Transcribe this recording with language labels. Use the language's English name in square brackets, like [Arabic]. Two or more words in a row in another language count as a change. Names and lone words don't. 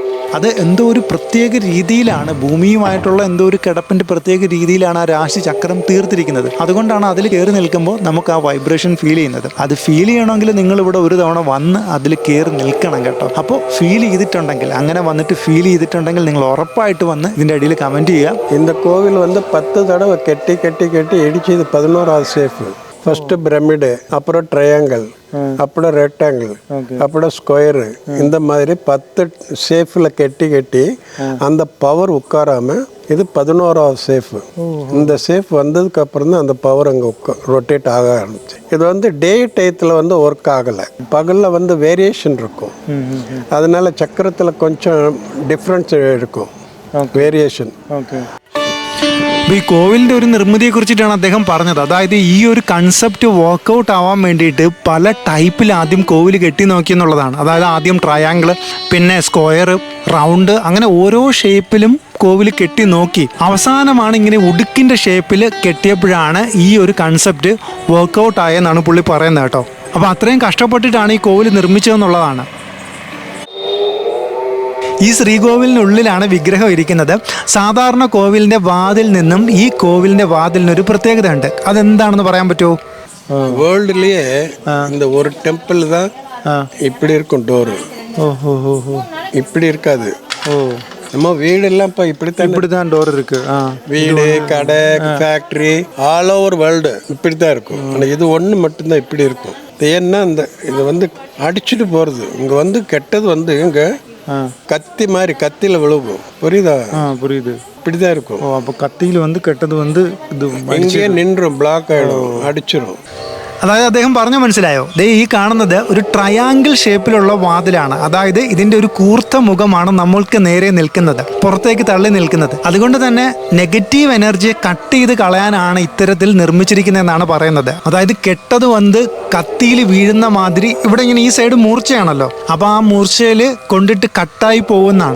[Malayalam] അത് എന്തോ ഒരു പ്രത്യേക രീതിയിലാണ്, ഭൂമിയുമായിട്ടുള്ള എന്തോ ഒരു കിടപ്പിൻ്റെ പ്രത്യേക രീതിയിലാണ് ആ രാശി ചക്രം തീർത്തിരിക്കുന്നത്. അതുകൊണ്ടാണ് അതിൽ കയറി നിൽക്കുമ്പോൾ നമുക്ക് ആ [English] vibration feel [Malayalam] ചെയ്യുന്നത്. അത് ഫീൽ ചെയ്യണമെങ്കിൽ നിങ്ങളിവിടെ ഒരു തവണ വന്ന് അതിൽ കയറി നിൽക്കണം കേട്ടോ. അപ്പോൾ ഫീൽ ചെയ്തിട്ടുണ്ടെങ്കിൽ, അങ്ങനെ വന്നിട്ട് ഫീൽ ചെയ്തിട്ടുണ്ടെങ്കിൽ നിങ്ങൾ ഉറപ്പായിട്ട് വന്ന് ഇതിൻ്റെ അടിയിൽ കമൻറ്റ് ചെയ്യുക. [Tamil] இந்த கோவில் வந்து 10 தடவை கெட்டி இடிச்சு இது 11வது சேஃபு. [English] first pyramid, [Tamil] அப்புறம் ட்ரையாங்கிள், அப்புறம் ரெக்டாங்கிள், அப்புறம் ஸ்கொயரு. இந்த மாதிரி 10 சேஃபில் கெட்டி அந்த பவர் உட்காராம இது 11வது சேஃபு. இந்த சேஃப் வந்ததுக்கு அப்புறம் தான் அந்த பவர் அங்கே ரொட்டேட் ஆக ஆரம்பிச்சு. இது வந்து டே டயத்தில் வந்து ஒர்க் ஆகலை, பகலில் வந்து வேரியேஷன் இருக்கும். அதனால சக்கரத்தில் கொஞ்சம் டிஃப்ரென்ஸ் இருக்கும், [Malayalam] വേരിയേഷൻ. ഈ കോവിലിൻ്റെ ഒരു നിർമ്മിതിയെ കുറിച്ചിട്ടാണ് അദ്ദേഹം പറഞ്ഞത്. അതായത് ഈ ഒരു [English] concept workout [Malayalam] ആവാൻ വേണ്ടിയിട്ട് പല ടൈപ്പിൽ ആദ്യം കോവിൽ കെട്ടി നോക്കിയെന്നുള്ളതാണ്. അതായത് ആദ്യം ട്രയാങ്കിൾ, പിന്നെ സ്ക്വയർ, റൗണ്ട്, അങ്ങനെ ഓരോ ഷേപ്പിലും കോവിൽ കെട്ടി നോക്കി അവസാനമാണ് ഇങ്ങനെ ഉടുക്കിൻ്റെ ഷേപ്പിൽ കെട്ടിയപ്പോഴാണ് ഈ ഒരു [English] concept workout [Malayalam] ആയെന്നാണ് പുള്ളി പറയുന്നത് കേട്ടോ. അപ്പോൾ അത്രയും കഷ്ടപ്പെട്ടിട്ടാണ് ഈ കോവിൽ നിർമ്മിച്ചതെന്നുള്ളതാണ്. ഈ ശ്രീകോവിലിനുള്ളിലാണ് വിഗ്രഹം ഇരിക്കുന്നത്. സാധാരണ കോവിലിൻ്റെ വാതിൽ നിന്നും ഈ കോവിലിൻ്റെ വാതിലിനൊരു പ്രത്യേകത ഉണ്ട്. അതെന്താണെന്ന് പറയാൻ പറ്റുമോ? [Tamil] வேர்ல்டுலேயே இந்த ஒரு டெம்பிள் தான் இப்படி இருக்கும் டோரு. இப்படி இருக்காது. நம்ம வீடெல்லாம் இப்போ இப்படித்தான் டோர் இருக்கு. வீடு, கடை, ஃபேக்ட்ரி [English] all over world [Tamil] இப்படி தான் இருக்கும். ஆனால் இது ஒன்று மட்டும்தான் இப்படி இருக்கும். ஏன்னா இது வந்து அடிச்சுட்டு போகிறது. இங்கே வந்து கெட்டது வந்து இங்கே கத்தி மாதிரி கத்தியில் விழுகும். புரியுதா? புரியுது. இப்படிதான் இருக்கும். அப்போ கத்தியில் வந்து கெட்டது வந்து இது இங்கேயே நின்றும், பிளாக் ஆகிடும், அடிச்சிடும். [Malayalam] അതായത് അദ്ദേഹം പറഞ്ഞു മനസ്സിലായോ? ദേ ഈ കാണുന്നത് ഒരു ട്രയാങ്കിൾ ഷേപ്പിലുള്ള വാതിലാണ്. അതായത് ഇതിന്റെ ഒരു കൂർത്ത മുഖമാണ് നമ്മൾക്ക് നേരെ നിൽക്കുന്നത്, പുറത്തേക്ക് തള്ളി നിൽക്കുന്നത്. അതുകൊണ്ട് തന്നെ [English] negative energy cut [Malayalam] ചെയ്ത് കളയാനാണ് ഇത്തരത്തിൽ നിർമ്മിച്ചിരിക്കുന്നതെന്നാണ് പറയുന്നത്. അതായത് കെട്ടത് വന്ന് കത്തിയിൽ വീഴുന്ന മാതിരി ഇവിടെ ഇങ്ങനെ ഈ സൈഡ് മൂർച്ചയാണല്ലോ, അപ്പോൾ ആ മൂർച്ചയിൽ കൊണ്ടിട്ട് കട്ടായി പോകുന്നതാണ്.